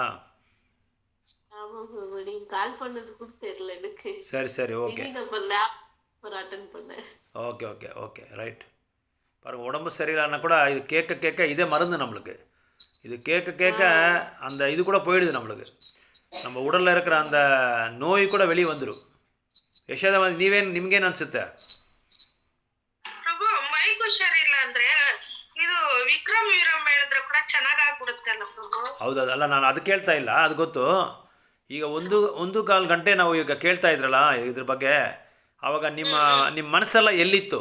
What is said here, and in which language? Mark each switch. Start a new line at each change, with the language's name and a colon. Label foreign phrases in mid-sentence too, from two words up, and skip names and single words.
Tamil: ஆமா பிரபு, நீங்க கால் பண்ணது கூட தெரியல எனக்கு. சரி ஓகே. அட்டன் பண்ணேன்.
English: okay right.
Tamil: பாருங்கள், உடம்பு சரியில்லைன்னா கூட இது கேட்க இதே மருந்து நம்மளுக்கு. இது கேட்க அந்த இது கூட போயிடுது நம்மளுக்கு. நம்ம உடலில் இருக்கிற அந்த நோய் கூட வெளியே வந்துடும்.
Kannada: ಯಶೋದ ನಿಮ್ಗೇನು ಅನ್ಸುತ್ತೆ? ಪ್ರಭು ಮೈಗೂ ಸರಿ ಇಲ್ಲ ಅಂದ್ರೆ ಇದು ವಿಕ್ರಮ್ ಹೇಳಿದ್ರೆ ಕೂಡ ಚೆನ್ನಾಗಿ ಆಗ್ಬಿಡುತ್ತಲ್ಲ ಪ್ರಭು. ಹೌದು, ಅಲ್ಲ ನಾನು ಅದು ಕೇಳ್ತಾ ಇಲ್ಲ, ಅದು ಗೊತ್ತು. ಈಗ 1.25 ಗಂಟೆ ನಾವು ಈಗ ಕೇಳ್ತಾ ಇದ್ರಲ್ಲ ಇದ್ರ ಬಗ್ಗೆ, ಆವಾಗ ನಿಮ್ಮ ಮನಸ್ಸೆಲ್ಲ ಎಲ್ಲಿತ್ತು?